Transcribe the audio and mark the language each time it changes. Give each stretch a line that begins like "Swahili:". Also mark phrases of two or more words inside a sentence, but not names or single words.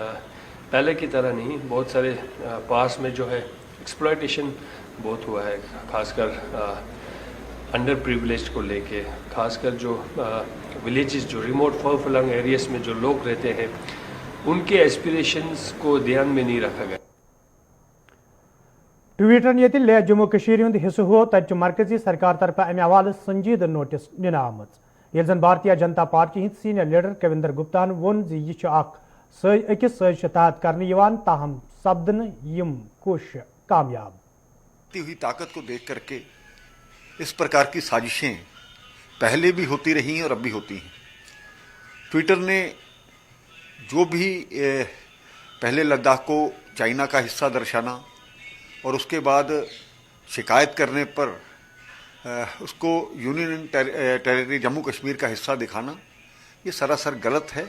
Hindi: पहले की तरह नहीं, बहुत सारे पास में जो है एक्सप्लॉयटेशन बहुत हुआ है, खासकर
English: under privilege
Hindi: को लेके, खासकर जो विलेजेस, जो
English: remote far-flung areas
Hindi: में जो लोग रहते हैं, उनके एस्पिरेशंस को ध्यान में नहीं रखा गया।
Kashmiri: ट्विटर ये ले जम्मू कशीर हुंद हिस्सु हो तब मरकजी सरकार तरफ अमे हवाले संजीद नोटिस दिन आमत। जन भारतीय जनता पार्टी हिंद
English: senior leader
Kashmiri: कविंदर गुप्तान वोन यह अकिस साजिश तहत करने ताहम सपदन यम कोशिश कामयाब।
Hindi: हुई ताकत को देख करके इस प्रकार की साजिशें पहले भी होती रही हैं और अब भी होती हैं। ट्विटर ने जो भी पहले लद्दाख को चाइना का हिस्सा दर्शाना और उसके बाद शिकायत करने पर उसको
English: union territory
Hindi: जम्मू कश्मीर का हिस्सा दिखाना, ये सरासर गलत है।